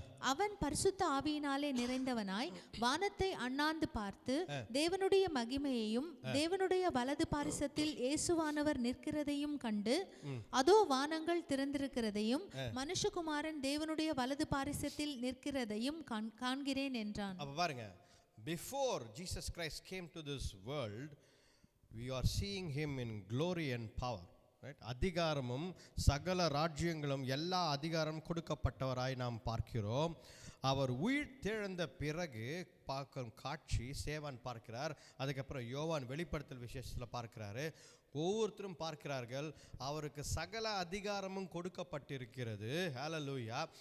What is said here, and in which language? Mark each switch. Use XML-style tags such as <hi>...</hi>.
<ta>அவன் பரிசுத்த ஆவியினாலே நிறைந்தவனாய் வானத்தை அண்ணாந்து பார்த்து தேவனுடைய மகிமையையும் தேவனுடைய வலது பாரிசத்தில் இயேசுவானவர் நிற்கிறதையும் கண்டு, அதோ வானங்கள் திறந்திருக்கிறதையும் மனுஷகுமாரன் தேவனுடைய வலது பாரிசத்தில் நிற்கிறதையும் காண்கிறேன் என்றான். அப்ப பாருங்க,</ta> <en>before Jesus Christ came to this world, we are seeing him in glory and power, right?</en> <ta>அதிகாரமும் சகல ராஜ்யங்களும் எல்லா அதிகாரம் கொடுக்கப்பட்டவராய் நாம் பார்க்கிறோம். அவர் உயிர்த்தெழுந்த பிறகு பார்க்கும் காட்சி சேவான் பார்க்கிறார். அதுக்கப்புறம் யோவான் வெளிப்படுத்தல் விசேஷத்தில் பார்க்கிறாரு. ஒவ்வொருத்தரும் பார்க்கிறார்கள், அவருக்கு சகல அதிகாரமும் கொடுக்கப்பட்டிருக்கிறது. ஹல்லேலூயா.</ta>